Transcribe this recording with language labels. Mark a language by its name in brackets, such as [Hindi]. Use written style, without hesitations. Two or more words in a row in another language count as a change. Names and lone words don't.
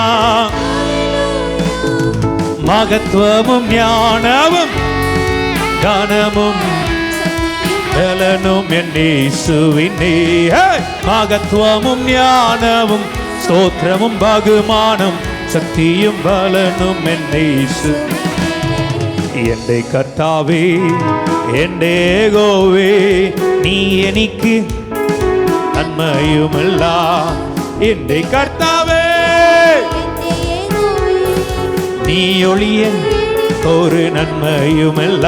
[Tamil] மகத்துவமும் ஞானமும் கனமும் பலனும் என் இயேசுவினே. மகத்துவமும் ஞானமும் ஸ்தோத்திரமும் பகுமானம் சக்தியும் பலனும் என் இயேசு. [Malayalam] എന്റെ കർത്താവേ, എന്റെ യഹോവേ, നീ എനിക്ക് നന്മയുമല്ല. എന്റെ കർത്താവേ, നീ ഒളിയൻ ഒരു നന്മയുമല്ല.